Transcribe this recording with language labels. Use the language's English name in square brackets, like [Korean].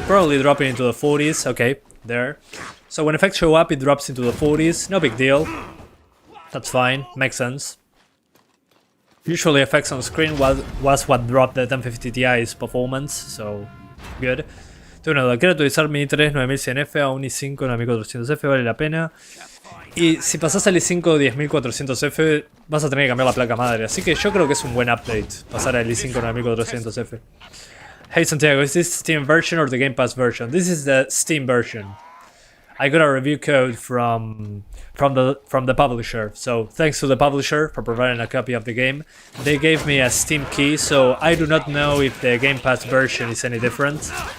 [English] Probably dropping into the 40s. Okay. There. So when effects show up, it drops into the 40s. No big deal. That's fine. Makes sense. Usually effects on screen was what dropped the 1050 Ti's performance, so good. [Spanish] Quiero actualizar mi i3 9100F a un i5 9400F, vale la pena. Y si pasas al i5 10400F vas a tener que cambiar la placa madre, así que yo creo que es un buen update pasar al i5 9400F. [English] Hey Santiago, is this Steam version or the Game Pass version? This is the Steam version. I got a review code from the publisher, so thanks to the publisher for providing a copy of the game. They gave me a Steam key, so I do not know if the Game Pass version is any different.